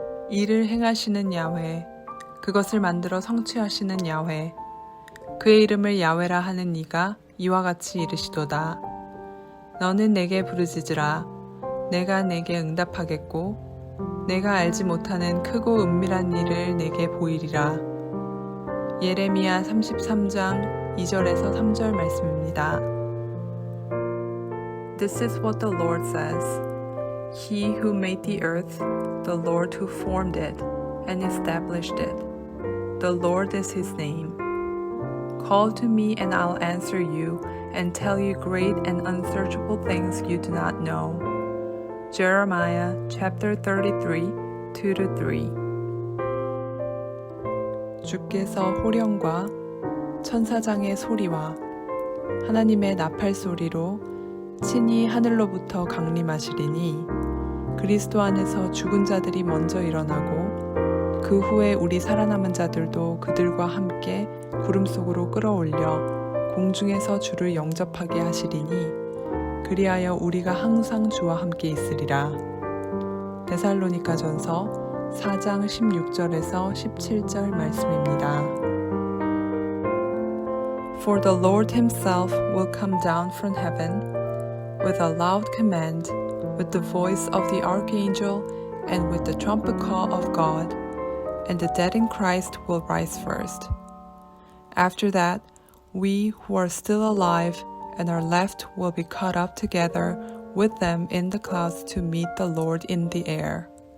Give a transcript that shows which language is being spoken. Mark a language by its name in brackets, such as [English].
[Korean] 이를 행하시는 야훼, 그것을 만들어 성취하시는 야훼, 그의 이름을 야훼라 하는 이가 이와 같이 이르시도다. 너는 내게 부르짖으라. 내가 내게 응답하겠고 내가 알지 못하는 크고 은밀한 일을 내게 보이리라. 예레미야 33장 2절에서 3절 말씀입니다. [English] This is what the Lord says. He who made the earth, the Lord who formed it and established it. The Lord is his name. Call to me and I'll answer you and tell you great and unsearchable things you do not know. Jeremiah chapter 33, 2-3. [Korean] 주께서 호령과 천사장의 소리와 하나님의 나팔 소리로 친히 하늘로부터 강림하시리니 그리스도 안에서 죽은 자들이 먼저 일어나고 그 후에 우리 살아남은 자들도 그들과 함께 구름 속으로 끌어올려 공중에서 주를 영접하게 하시리니 그리하여 우리가 항상 주와 함께 있으리라. 데살로니가전서 4장 16절에서 17절 말씀입니다. [English] For the Lord himself will come down from heaven with a loud command, with the voice of the archangel, and with the trumpet call of God, and the dead in Christ will rise first. After that, we who are still alive and are left will be caught up together with them in the clouds to meet the Lord in the air.